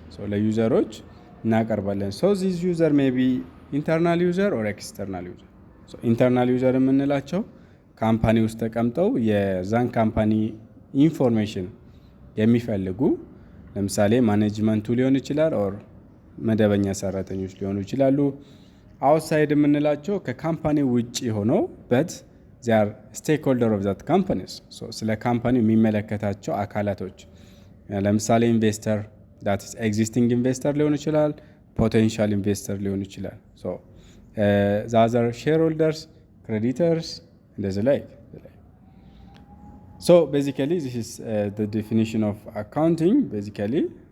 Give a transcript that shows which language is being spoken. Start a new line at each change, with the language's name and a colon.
English: So
Amharic: ለዩዘሮች እናቀርባለን።
English: So this user may be internal user or external user.
Amharic: So internal user የምንላቸው ካምፓኒ ውስጥ ተቀምጠው የዛን ካምፓኒ ኢንፎርሜሽን የሚፈልጉ ለምሳሌ ማኔጅመንቱ ሊሆን ይችላል ኦር መደበኛ ሰራተኞች ሊሆኑ ይችላሉ። አውትሳይድ የምንላቸው ከካምፓኒ ውጪ ሆነው
English: but they are stakeholder of that companies. So
Amharic: ስለ ካምፓኒው የሚመለከታቸው አካላቶች ለምሳሌ
English: ኢንቨስተር that is existing investor ሊሆን ይችላል፣ potential investor ሊሆን ይችላል። So the other shareholders, creditors
Amharic: እንደዚህ ላይ
English: So basically this is the definition of accounting basically.